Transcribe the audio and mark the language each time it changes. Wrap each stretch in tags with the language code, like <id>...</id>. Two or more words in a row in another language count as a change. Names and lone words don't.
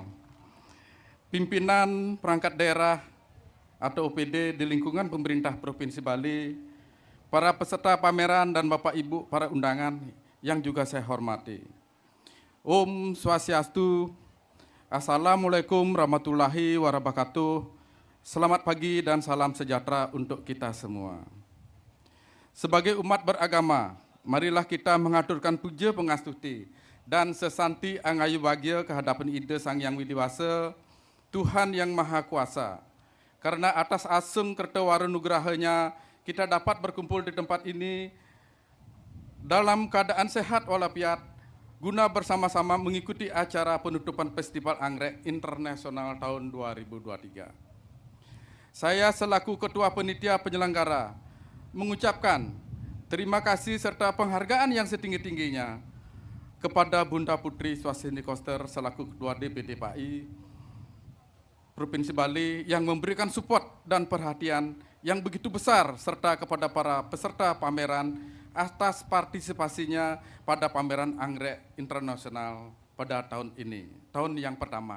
<id>Pimpinan perangkat daerah atau OPD di lingkungan pemerintah Provinsi Bali, para peserta pameran dan Bapak Ibu para undangan yang juga saya hormati.</id> <ban>Om Swastiastu,</ban> <ar>السلام عليكم ورحمة الله وبركاته.</ar> <id>Selamat pagi dan salam sejahtera untuk kita semua. Sebagai umat beragama, marilah kita mengaturkan</id> <ban>puja pengastuti</ban> <id>dan</id> <ban>sesanti angayu bahagia</ban> <id>kehadapan Ida Sang Yang Widiwasa, Tuhan Yang Maha Kuasa. Karena atas</id> <ban>asung kertawara nugrahanya,</ban> <id>kita dapat berkumpul di tempat ini dalam keadaan sehat walafiat guna bersama-sama mengikuti acara penutupan Festival Anggrek Internasional tahun 2023. Saya selaku Ketua Panitia Penyelenggara mengucapkan terima kasih serta penghargaan yang setinggi-tingginya kepada Bunda Putri Swastini Koster selaku Ketua DPD PAI Provinsi Bali yang memberikan support dan perhatian yang begitu besar serta kepada para peserta pameran atas partisipasinya pada pameran Anggrek Internasional pada tahun ini, tahun yang pertama.</id>